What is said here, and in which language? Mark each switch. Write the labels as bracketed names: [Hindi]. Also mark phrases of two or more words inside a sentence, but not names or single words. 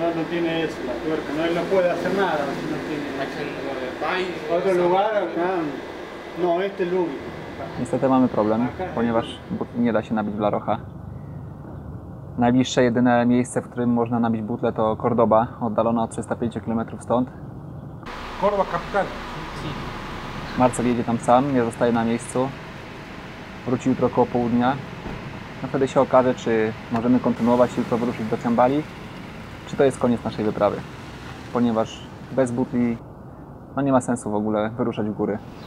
[Spanish] tiene eso, la tuerca, no, él no puede hacer nada si no tiene otro lugar acá. No, este es el único. [Polish] Niestety mamy problem, ponieważ butli nie da się nabić w La Roja. Najbliższe jedyne miejsce, w którym można nabić butlę, to Cordoba, oddalona o 305 km stąd. Córdoba capital. Marcel jedzie tam sam, nie zostaje na miejscu. Wróci jutro około południa. No wtedy się okaże, czy możemy kontynuować jutro wyruszyć do Ciambali, czy to jest koniec naszej wyprawy. Ponieważ bez butli no nie ma sensu w ogóle wyruszać w góry.